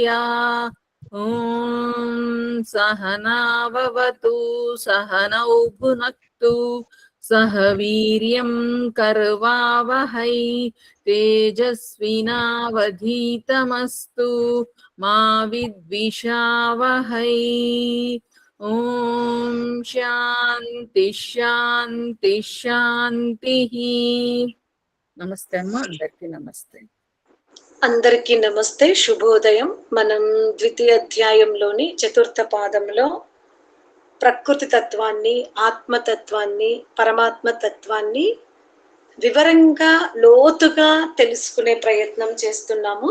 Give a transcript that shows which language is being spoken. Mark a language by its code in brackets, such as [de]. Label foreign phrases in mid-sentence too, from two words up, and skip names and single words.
[sa] ॐ सहनाववतु सहनौ भुनक्तु सह वीर्यं कर्वावहै तेजस्विनावधीतमस्तु मा विद्विषावहै। ॐ शान्ति शान्ति शान्तिः। [te] నమస్తే అమ్మ, అందరికీ నమస్తే. అందరికీ నమస్తే, శుభోదయం. మనం ద్వితీయ అధ్యాయంలోని చతుర్థ పాదంలో ప్రకృతి తత్వాన్ని, ఆత్మతత్వాన్ని, పరమాత్మ తత్వాన్ని వివరంగా లోతుగా తెలుసుకునే ప్రయత్నం చేస్తున్నాము.